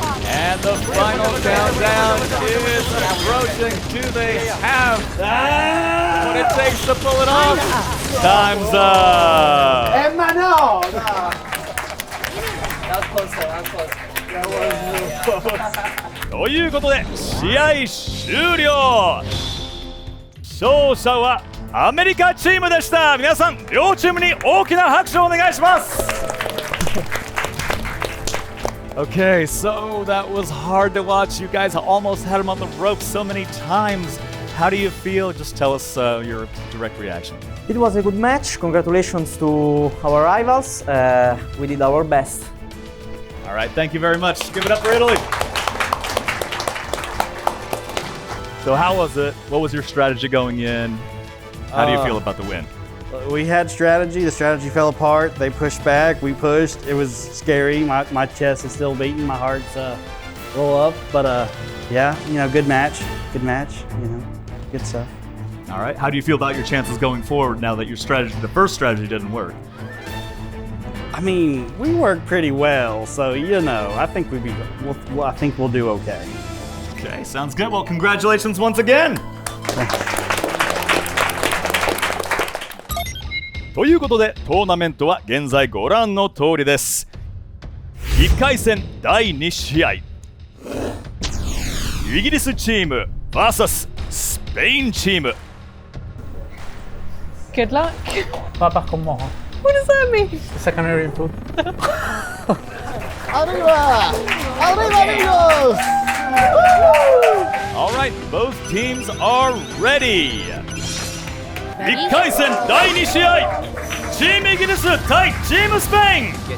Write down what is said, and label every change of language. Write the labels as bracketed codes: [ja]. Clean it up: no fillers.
[en] And the final countdown is approaching. Do they have what it takes to pull it off? Time's up. Emma, no! That was close though, that was close. [ja] ということで試合終了。勝者はアメリカチームでした。皆さん両チームに大きな拍手をお願いします。 [en] Okay, so that was hard to watch. You guys almost had him on the ropes so many times. How do you feel? Just tell us your direct reaction. It was a good match. Congratulations to our rivals. We did our best. All right, thank you very much. Give it up for Italy. So how was it? What was your strategy going in? How do you feel about the win? We had strategy. The strategy fell apart. They pushed back. We pushed. It was scary. My chest is still beating. My heart's a little up. But yeah, good match. Good match. Good stuff. All right. How do you feel about your chances going forward now that your strategy, the first strategy, didn't work? I mean, we worked pretty well. So I think I think we'll do okay. Okay, sounds good. Well, congratulations once again. [ja] ということでトーナメントは現在ご覧の通りです。 1回戦第2試合、イギリスチーム vs スペインチーム。 [en] Good luck. [es] Papas con mojo. [en] What does that mean? Secondary input. [es] ¡Arriba! ¡Arriba, amigos! [en] All right, both teams are ready. [ja] 1回戦第2試合、チームイギリス対チームスペイン。